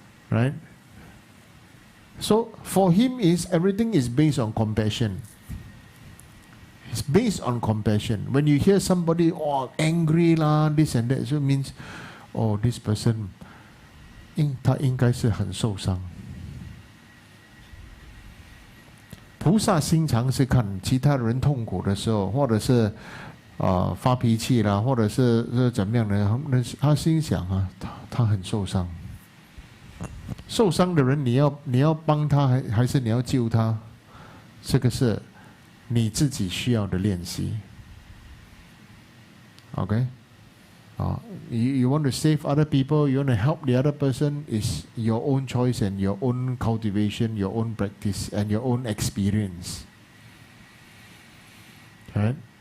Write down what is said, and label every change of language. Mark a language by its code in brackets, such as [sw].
[en] Right? So for him everything is based on compassion. It's based on compassion. When you hear somebody, oh, angry lah, this and that, so it means, oh, this person, [zh] 他应该是很受伤。菩萨心肠是看其他人痛苦的时候，或者是发脾气啦，或者是怎么样的，他心想他很受伤。受伤的人，你要帮他，还是你要救他？这个是你自己需要的练习。 [en] OK， you want to save other people, you want to help the other person, is your own choice and your own cultivation, your own practice and your own experience. Right?